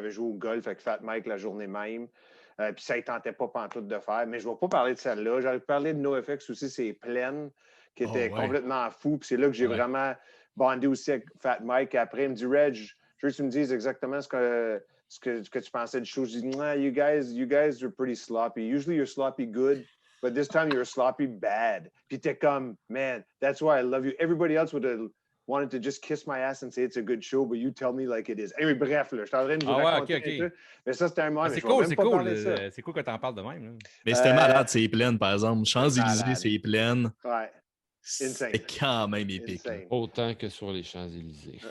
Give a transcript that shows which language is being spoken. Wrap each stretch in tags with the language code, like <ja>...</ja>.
<fr>J'avais joué au golf avec Fat Mike la journée même, puis ça ne tentait pas pantoute de faire, mais je ne vais pas parler de celle-là. J'aurais pu parler de NoFX aussi, c'est Pleine, qui était complètement fou, puis c'est là que j'ai vraiment bondé aussi avec Fat Mike. Après, il me dit, Reg, je veux que tu me dises exactement ce que tu pensais du show. Je dis,</fr> <en>nah, you guys are pretty sloppy. Usually you're sloppy good, but this time you're sloppy bad.</en> <fr>Puis t'es comme,</fr> <en>man, that's why I love you. Everybody else would have wanted to just kiss my ass and say it's a good show, but you tell me like it is.</en> <fr>Anyway, bref, là, je suis en train de vous raconter un peu. Mais ça, c'était un moment. C'est cool, c'est cool. C'est cool que tu en parles de même. Là. Mais c'était malade, c'est pleine, par exemple. Champs-Élysées, c'est pleine. Ouais. C'était quand même épique. Autant que sur les Champs-Élysées.</fr>